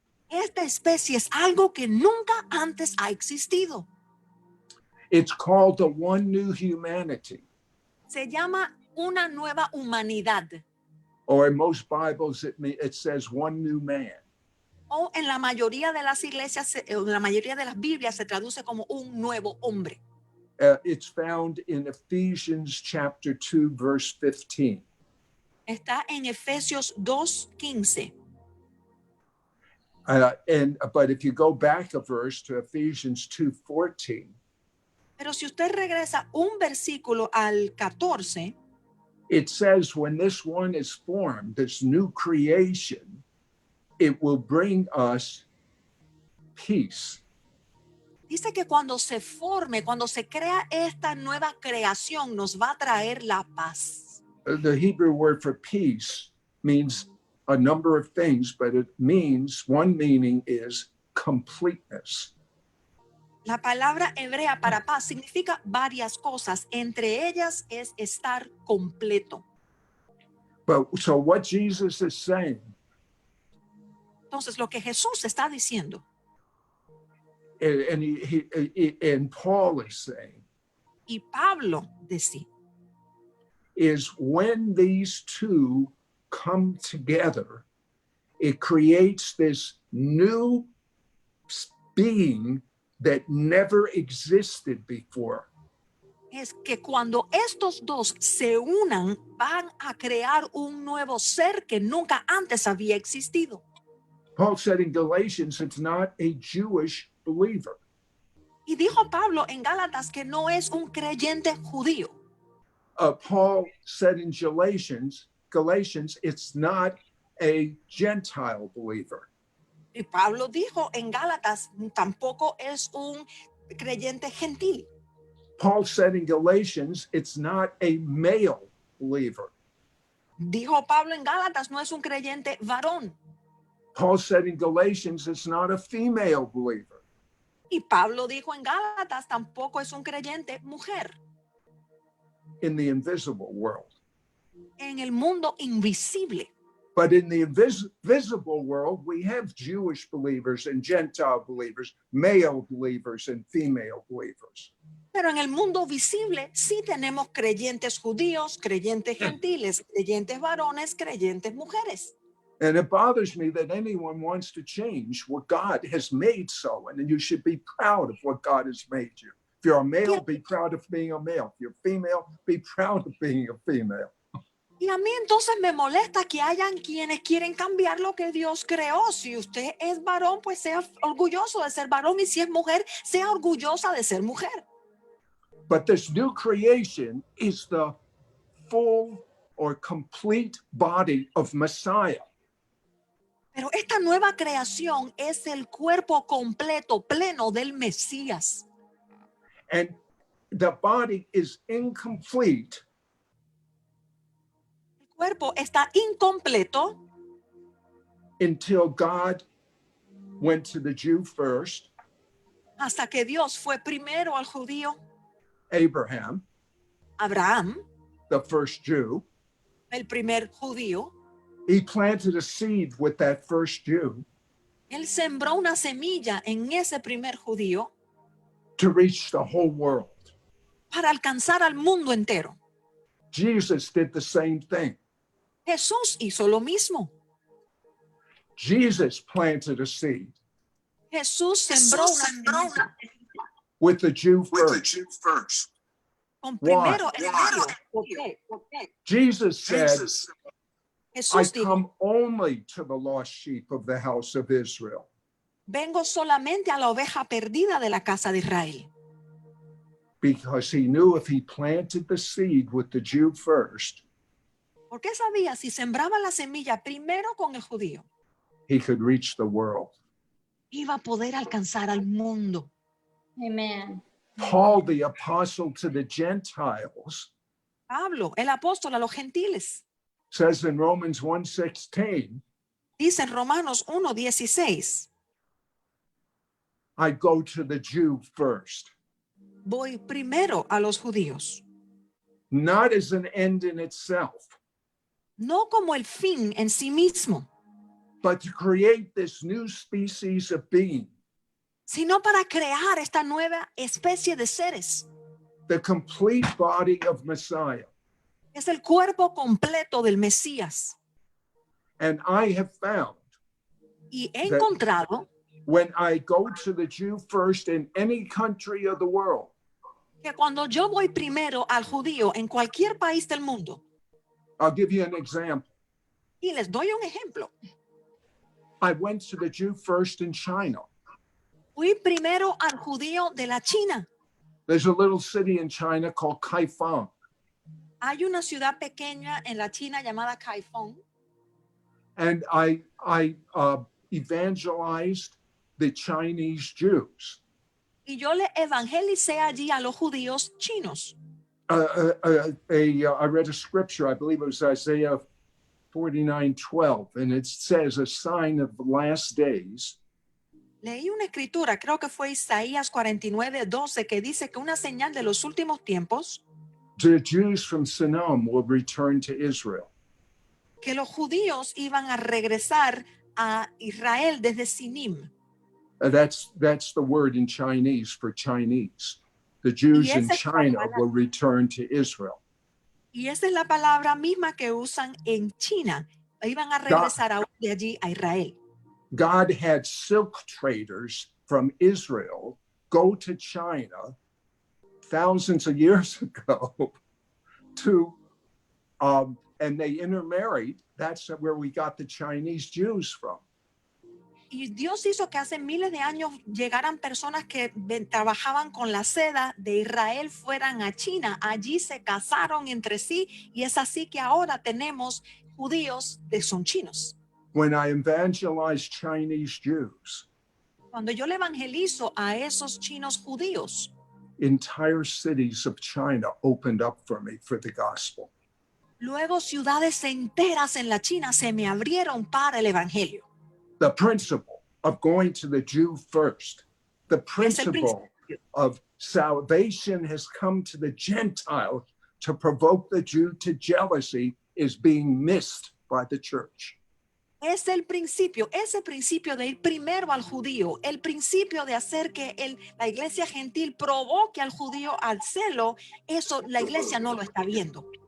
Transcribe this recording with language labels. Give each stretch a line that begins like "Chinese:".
Spanish: Esta especie es algo que nunca antes ha existido.
English: It's called the one new humanity,
Spanish: Se llama una nueva humanidad,
English: or in most Bibles it says one new man.
Spanish: o en la mayoría de las iglesias, en la mayoría de las Biblias se traduce como un nuevo hombre.
English: It's found in Ephesians chapter 2, verse 15.
Spanish: Está en Efesios 2:15.
English: But if you go back a verse to Ephesians 2:14,
Spanish: Pero si usted regresa un versículo al 14,
English: it says when this one is formed, this new creation, it will bring us peace.
Spanish: dice que cuando se forme, cuando se crea esta nueva creación, nos va a traer la paz.
English: The Hebrew word for peace means a number of things, but it means one meaning is completeness.
Spanish: La palabra hebrea para paz significa varias cosas, entre ellas es estar completo.
English: But so what Jesus is saying,
Spanish: Entonces, lo que Jesús está diciendo,
English: and Paul is saying,
Spanish: y Pablo decía,
English: is when these two come together, it creates this new being that never existed before.
Spanish: es que cuando estos dos se unan, van a crear un nuevo ser que nunca antes había existido.
English: Paul said in Galatians, it's not a Jewish believer.
Spanish: Y dijo Pablo en Gálatas que no es un creyente judío.
English: Paul said in Galatians, it's not a Gentile believer.
Spanish: Y Pablo dijo en Gálatas, tampoco es un creyente gentil.
English: Paul said in Galatians, it's not a male believer.
Spanish: Dijo Pablo en Gálatas, no es un creyente varón.
English: Paul said in Galatians, it's not a female believer.
Spanish: Y Pablo dijo en Gálatas, tampoco es un creyente mujer.
English: In the invisible world.
Spanish: En el mundo invisible.
English: But in the visible world, we have Jewish believers and Gentile believers, male believers and female believers.
Spanish: Pero en el mundo visible sí tenemos creyentes judíos, creyentes gentiles, creyentes varones, creyentes mujeres.
English: And it bothers me that anyone wants to change what God has made so. And you should be proud of what God has made you. If you're a male, be proud of being a male. If you're female, be proud of being a female.
Spanish: Y a mí entonces me molesta que hayan quienes quieren cambiar lo que Dios creó. Si usted es varón, pues sea orgulloso de ser varón. Y si es mujer, sea orgullosa de ser mujer.
English: But this new creation is the full or complete body of Messiah.
Spanish: Pero esta nueva creación es el cuerpo completo, pleno del Mesías.
English: And the body is incomplete.
Spanish: El cuerpo está incompleto
English: Until God went to the Jew first,
Spanish: hasta que Dios fue primero al judío,
English: Abraham,
Spanish: Abraham,
English: the first Jew,
Spanish: el primer judío,
English: he planted a seed with that first Jew
Spanish: él sembró una semilla en ese primer judío
English: to reach the whole world.
Spanish: para alcanzar al mundo entero.
English: Jesus did the same thing.
Spanish: Jesús hizo lo mismo.
English: Jesus planted a seed
Spanish: Jesús sembró una semilla
English: with the Jew first.
Spanish: con
English: Why?
Spanish: primero el judío. ¿Por qué?
English: Jesus said, I
Spanish: Jesús dijo,
English: come only to the lost sheep of the house of Israel.
Spanish: vengo solamente a la oveja perdida de la casa de Israel.
English: Because he knew if he planted the seed with the Jew first,
Spanish: Porque sabía, si sembraba la semilla primero con el judío,
English: he could reach the world.
Spanish: iba a poder alcanzar al mundo.
English: Amen. Paul, the apostle to the Gentiles,
Spanish: Pablo, el apóstol a los gentiles,
English: says in Romans 1:16,
Spanish: dice en Romanos 1:16,
English: I go to the Jew first,
Spanish: voy primero a los judíos,
English: not as an end in itself,
Spanish: no como el fin en sí mismo,
English: but to create this new species of being,
Spanish: sino para crear esta nueva especie de seres.
English: the complete body of Messiah.
Spanish: Es el cuerpo completo del Mesías.
English: And I have found
Spanish: Y he encontrado
English: when I go to the Jew first in any country of the world,
Spanish: que cuando yo voy primero al judío en cualquier país del mundo,
English: I'll give you an example.
Spanish: y les doy un ejemplo,
English: I went to the Jew first in China.
Spanish: fui primero al judío de la China.
English: There's a little city in China called Kaifeng.
Spanish: Hay una ciudad pequeña en la China llamada Kaifeng,
English: And I evangelized the Chinese Jews.
Spanish: y yo le evangelicé allí a los judíos chinos.
English: I read a scripture, I believe it was Isaiah 49:12, and it says, a sign of the last days
Spanish: Leí una escritura, creo que fue Isaías 49:12, que dice que una señal de los últimos tiempos,
English: the Jews from Sinim will return to Israel.
Spanish: que los judíos iban a regresar a Israel desde Sinim.
English: That's the word in Chinese for Chinese. The Jews
Spanish: Y
English: in
Spanish: esa es la
English: China
Spanish: palabra.
English: will return to Israel.
Spanish: Y esa es la palabra misma que usan en China. Iban a regresar aún de allí a Israel.
English: God had silk traders from Israel go to China thousands of years ago to, and they intermarried. That's where we got the Chinese Jews from.
Spanish: Y Dios hizo que hace miles de años llegaran personas que trabajaban con la seda de Israel, fueran a China. Allí se casaron entre sí y es así que ahora tenemos judíos que son chinos.
English: When I evangelized Chinese Jews,
Spanish: Cuando yo le evangelizo a esos chinos judíos,
English: entire cities of China opened up for me for the gospel.
Spanish: luego ciudades enteras en la China se me abrieron para el evangelio.
English: The principle of going to the Jew first, the principle of salvation has come to the Gentile to provoke the Jew to jealousy is being missed by the church.
Spanish: Es el principio, ese principio de ir primero al judío, el principio de hacer que la iglesia gentil provoque al judío al celo, eso la iglesia no lo está viendo.